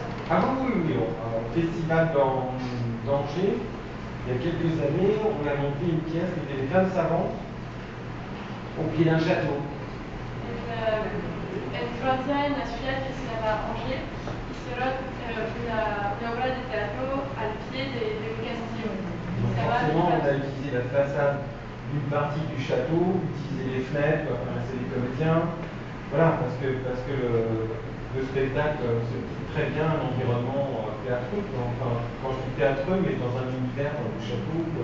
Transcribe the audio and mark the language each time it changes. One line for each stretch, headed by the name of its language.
French: Ah oui, au festival d'Angers, il y a quelques années, on a monté une pièce qui était les femmes savantes au pied d'un château.
Spanish: En Francia, en la ciudad que se llama Angers, hicieron una obra de teatro al pie de un castillo.
French: Donc forcément, on a utilisé la façade d'une partie du château, utilisé les fenêtres, enfin, c'est les comédiens. Voilà, parce que le spectacle, c'est très bien un environnement théâtreux. Enfin, quand je dis théâtreux, mais dans un univers du château.